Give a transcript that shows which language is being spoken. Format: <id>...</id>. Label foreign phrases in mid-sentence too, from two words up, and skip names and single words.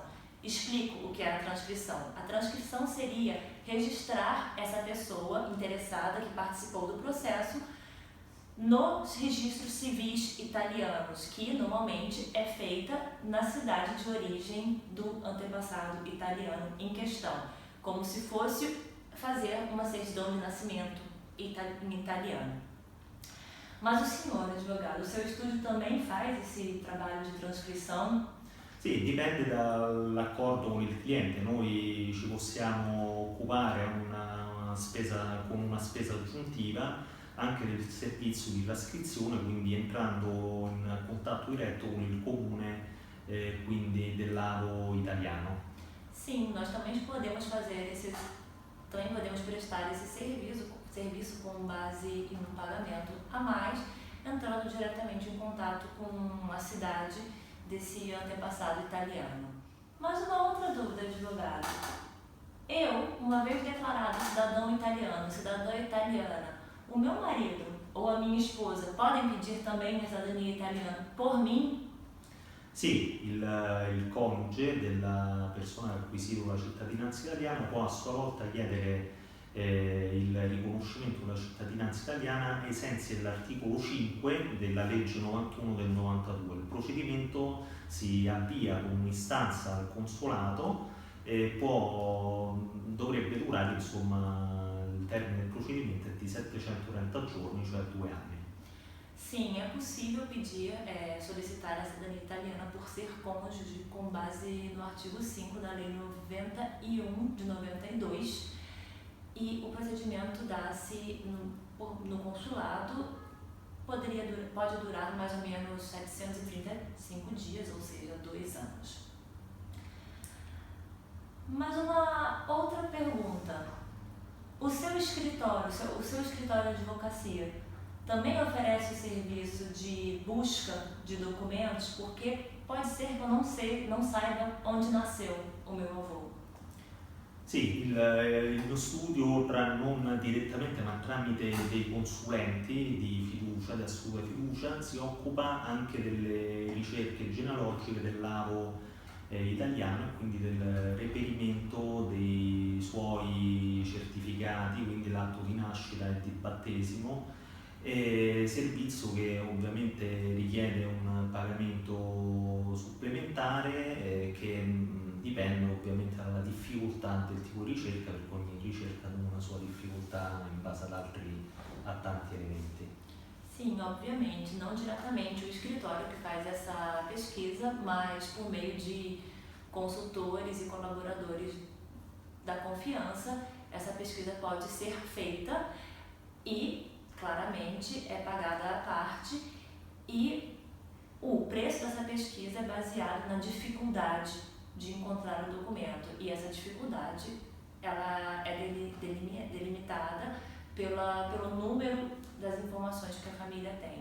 <pt>Explico o que é a transcrição. A transcrição seria registrar essa pessoa interessada que participou do processo nos registros civis italianos, que normalmente é feita na cidade de origem do antepassado italiano em questão, como se fosse fazer uma certidão de nascimento em italiano. Mas o senhor, advogado, o seu estúdio também faz esse trabalho</pt> <it>di trascrizione? Sì, dipende dall'accordo con il cliente. Noi ci possiamo occupare con una spesa aggiuntiva anche del servizio di trascrizione, quindi entrando in contatto diretto con il comune, quindi del lato italiano.</it> <pt>Sim, nós também podemos também podemos prestar esse serviço com base em um pagamento a mais, entrando diretamente em contato com a cidade desse antepassado italiano. Mas uma outra dúvida, advogado. Eu, uma vez declarado cidadã italiana, o meu marido ou a minha esposa podem pedir também a cidadania italiana por mim?</pt> <it>Sì, il coniuge della persona che ha acquisito la cittadinanza italiana può a sua volta chiedere il riconoscimento della cittadinanza italiana ai sensi dell'articolo 5 della legge 91 del 92. Il procedimento si avvia con un'istanza al consolato e dovrebbe durare, insomma, il termine del procedimento è di 730 giorni, cioè 2 anni.</it> <pt>Sim, é possível pedir, solicitar a cidadania italiana por ser cônjuge com base no artigo 5 da Lei 91 de 92 e o procedimento dá-se no consulado, pode durar mais ou menos 735 dias, ou seja, 2 anos. Mas uma outra pergunta, o seu escritório de advocacia também oferece o serviço de busca de documentos, porque pode ser que eu não saiba onde nasceu o meu avô.</pt> <it>Sì, il mio studio, non direttamente ma tramite dei consulenti di fiducia, di assoluta fiducia, si occupa anche delle ricerche genealogiche del lato italiano e quindi del reperimento dei suoi certificati, quindi l'atto di nascita e di battesimo, servizio che ovviamente richiede un pagamento supplementare che dipende ovviamente dalla difficoltà del tipo di ricerca, perché ogni ricerca ha una sua difficoltà in base a tanti elementi.</it> <pt>Sim, obviamente, não diretamente o escritório que faz essa pesquisa, mas por meio de consultores e colaboradores da confiança, essa pesquisa pode ser feita e, claramente, é pagada à parte e o preço dessa pesquisa é baseado na dificuldade de encontrar o documento e essa dificuldade ela é delimitada pelo número das informações que a família tem.</pt>